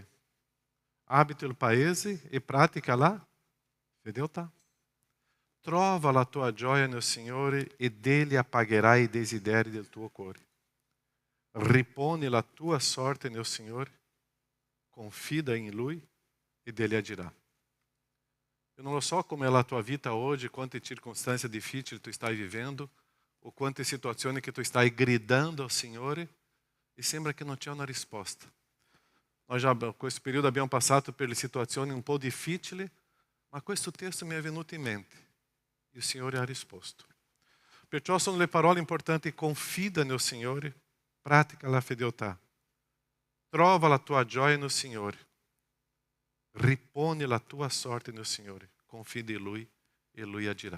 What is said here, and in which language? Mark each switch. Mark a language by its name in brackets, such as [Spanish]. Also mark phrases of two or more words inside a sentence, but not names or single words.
[Italian] Abita il paese e pratica la fedeltà. Trova la tua gioia nel Signore e degli appagherai i desideri del tuo cuore. Riponi la tua sorte nel Signore, confida in Lui e degli agirà. [Portuguese] Eu não so como é a tua vida hoje, quantas circunstâncias difíceis tu estás vivendo, ou quantas situações que tu estás gritando ao Senhor e sembra que não tinha uma resposta. Nós já, com esse período, [Italian] abbiamo passato per situazioni un po' difficili, ma questo testo mi è venuto in mente e il Signore ha risposto. Perciò sono le parole importanti: confida nel Signore, pratica la fedeltà, trova la tua gioia no Signore, riponi la tua sorte nel Signore, confida in Lui e Lui agirà.